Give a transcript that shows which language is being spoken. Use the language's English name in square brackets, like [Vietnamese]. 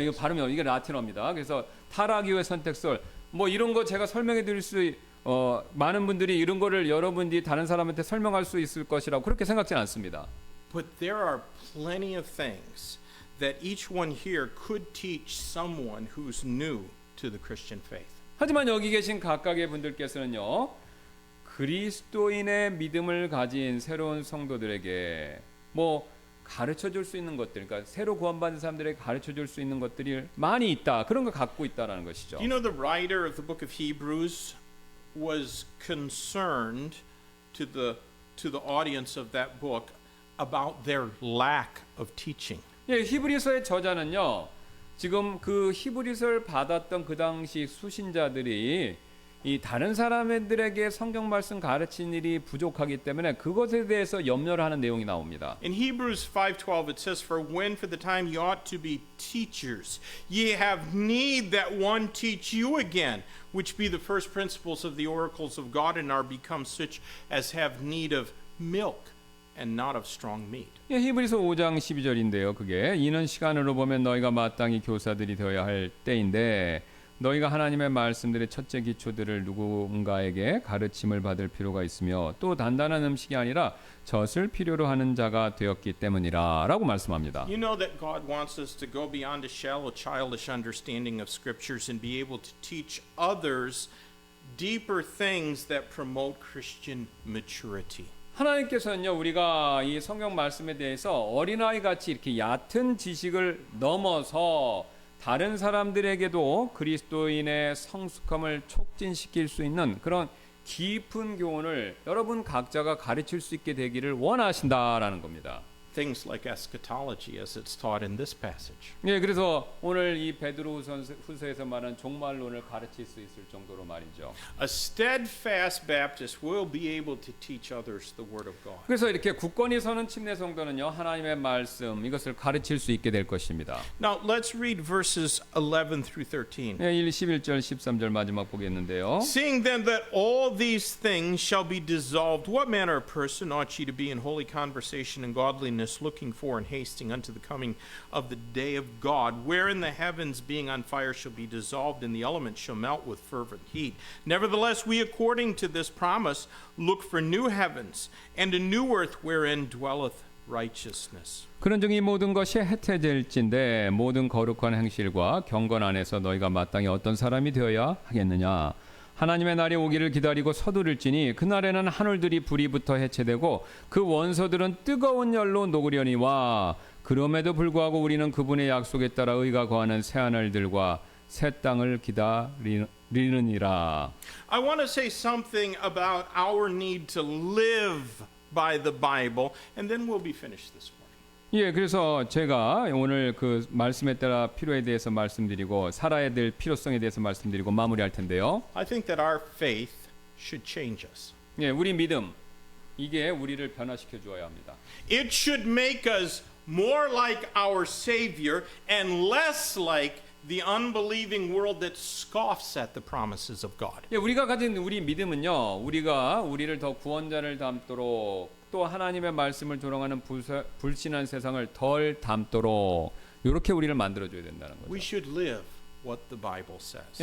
[Korean] 예, 이거 발음이 이게 라틴어입니다. 그래서 타락 이후의 선택설 뭐 이런 거 제가 설명해 드릴 수 많은 분들이 이런 거를 여러분들이 다른 사람한테 설명할 수 있을 것이라고 그렇게 생각지는 않습니다. [English] But there are plenty of things that each one here could teach someone who's new to the Christian faith. [Korean] 하지만 여기 계신 각각의 분들께서는요 그리스도인의 믿음을 가진 새로운 성도들에게 뭐 가르쳐 줄 수 있는 것들, 그러니까 새로 구원받은 사람들에게 가르쳐 줄 수 있는 것들이 많이 있다. 그런 걸 갖고 있다라는 것이죠. [English] You know, the writer of the book of Hebrews was concerned to the audience of that book about their lack of teaching. [Korean] 예, 히브리서의 저자는요. 지금 그 히브리서를 받았던 그 당시 수신자들이 이 다른 사람들에게 성경 말씀 가르친 일이 부족하기 때문에 그것에 대해서 염려를 하는 내용이 나옵니다. [English] In Hebrews 5:12 it says, "For when for the time ye ought to be teachers, ye have need that one teach you again, which be the first principles of the oracles of God, and are become such as have need of milk and not of strong meat." [Korean] 예, 히브리서 5장 12절인데요. 그게 이는 시간으로 보면 너희가 마땅히 교사들이 되어야 할 때인데 너희가 하나님의 말씀들의 첫째 기초들을 누군가에게 가르침을 받을 필요가 있으며 또 단단한 음식이 아니라 젖을 필요로 하는 자가 되었기 때문이라 라고 말씀합니다. [English] You know that God wants us to go beyond a shallow, childish understanding of scriptures and be able to teach others deeper things that promote Christian maturity. [Korean] 하나님께서는요 우리가 이 성경 말씀에 대해서 어린아이 같이 이렇게 얕은 지식을 넘어서 다른 사람들에게도 그리스도인의 성숙함을 촉진시킬 수 있는 그런 깊은 교훈을 여러분 각자가 가르칠 수 있게 되기를 원하신다라는 겁니다. [English] Things like eschatology as it's taught in this passage. [Korean] 예, 그래서 오늘 이 베드로후서에서 말하는 종말론을 가르칠 수 있을 정도로 말이죠. [English] A steadfast Baptist will be able to teach others the Word of God. [Korean] 그래서 이렇게 굳건히 서는 침례 성도는요, 하나님의 말씀 이것을 가르칠 수 있게 될 것입니다. [English] Now let's read verses 11 through 13. [Korean] 예, 11절 13절 마지막 보겠는데요. [English] Seeing then that all these things shall be dissolved, what manner of person ought ye to be in holy conversation and godliness, looking for and hasting unto the coming of the day of God, wherein the heavens being on fire shall be dissolved, and the elements shall melt with fervent heat. Nevertheless, we according to this promise look for new heavens and a new earth wherein dwelleth righteousness. [Korean] 그런즉 이 모든 것이 해태될진데 모든 거룩한 행실과 경건 안에서 너희가 마땅히 어떤 사람이 되어야 하겠느냐. 하나님의 날이 오기를 기다리고 서두를지니 그날에는 하늘들이 불이 붙어 해체되고 그 원소들은 뜨거운 열로 녹으려니와 그럼에도 불구하고 우리는 그분의 약속에 따라 의가 거하는 새하늘들과 새 땅을 기다리느니라. [English] I want to say something about our need to live by the Bible, and then we'll be finished this morning. [Korean] 예, 그래서 제가 오늘 그 말씀에 따라 필요에 대해서 말씀드리고 살아야 될 필요성에 대해서 말씀드리고 마무리할 텐데요. [English] I think that our faith should change us. [Korean] 예, 우리 믿음 이게 우리를 변화시켜 주어야 합니다. [English] It should make us more like our Savior and less like the unbelieving world that scoffs at the promises of God. [Korean] 예, 우리가 가진 우리 믿음은요, 우리가 우리를 더 구원자를 닮도록 또 하나님의 말씀을 조롱하는 불신한 세상을 덜 닮도록 이렇게 우리를 만들어줘야 된다는 거죠. [English] We should live what the Bible says.